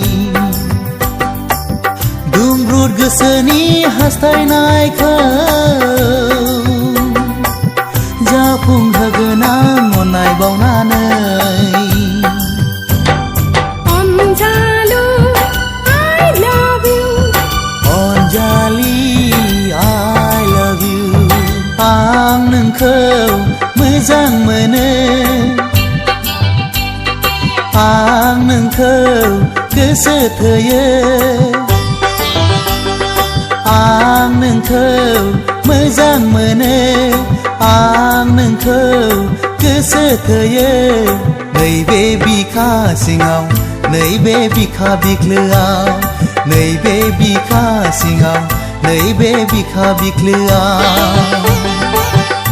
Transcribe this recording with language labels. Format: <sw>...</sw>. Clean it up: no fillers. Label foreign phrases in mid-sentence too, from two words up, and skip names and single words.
<brx>दुंब्रुद गोसोनि हास्थायनायखौ जाफुंहोगोन आं अननाय बावनानै</brx> <en>Anjalu, I love you. Anjali, I love you.</en> <brx>आं नोंखौ मोजां मोनो आं नोंखौ गोसो थोयो आं नोंखौ मोजां मोनो आं नोंखौ गोसो थोयो नैबे बिखा सिङाव नैबे बिखा बिख्लोआव नैबे बिखा सिङाव नैबे बिखा बिख्लोआव</brx>